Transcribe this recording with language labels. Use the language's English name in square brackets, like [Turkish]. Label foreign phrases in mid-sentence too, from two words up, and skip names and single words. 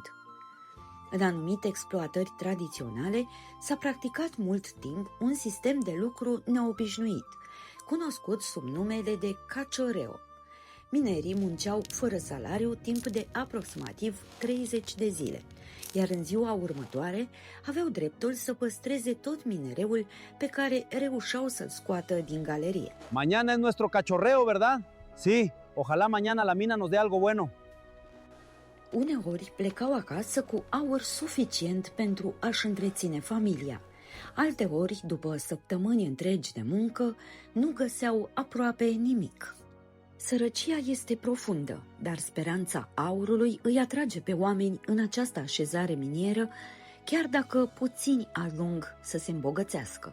[Romanian] În anumite exploatări tradiționale s-a practicat mult timp un sistem de lucru neobișnuit, cunoscut sub numele de cacioreo. Minerii munceau fără salariu timp de aproximativ 30 de zile, iar în ziua următoare aveau dreptul să păstreze tot minereul pe care reușeau să-l scoată din galerie. [Spanish] Mañana es nuestro cachorreo, ¿verdad? Sí, ojalá mañana la mina nos dé algo bueno. [Romanian] Uneori plecau acasă cu aur suficient pentru a-și întreține familia. Alteori, după săptămâni întregi de muncă, nu găseau aproape nimic. Sărăcia este profundă, dar speranța aurului îi atrage pe oameni în această așezare minieră, chiar dacă puțini ajung să se îmbogățească.